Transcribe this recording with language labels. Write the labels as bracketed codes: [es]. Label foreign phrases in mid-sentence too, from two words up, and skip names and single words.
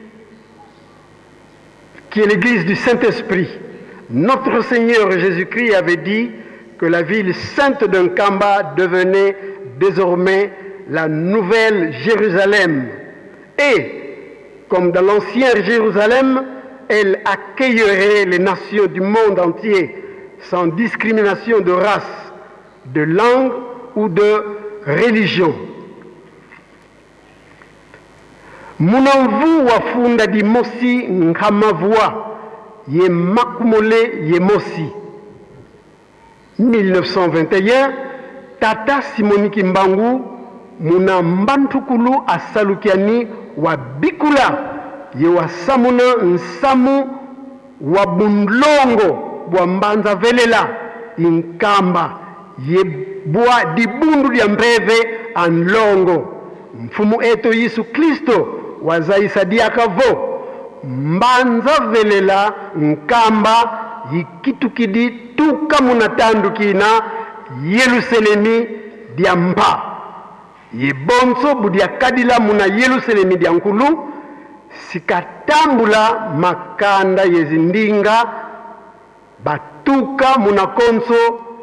[fr] Notre Seigneur Jésus-Christ avait dit que la ville sainte d'Nkamba devenait désormais la nouvelle Jérusalem. Et, comme dans l'ancien Jérusalem, elle accueillerait les nations du monde entier, sans discrimination de race, de langue ou de religion. [kg] Munamvu wafunda di mosi nkamavua ye makumole ye mosi. 1921, Tata Simon Kimbangu muna mbantukulu asalukiani wa bikula ye wasamuna nsamu wa bundlongo wa mbanza velela inkamba ye bua dibundu ya mbeve anlongo mfumu eto Yesu Kristo wazaisa diakavo mbanza velela nkamba yikitukidi tuka munatandukina Yerusalemi diamba yebonso budia kadila muna Yerusalemi diankulu sikatambula makanda yezindinga batuka muna konso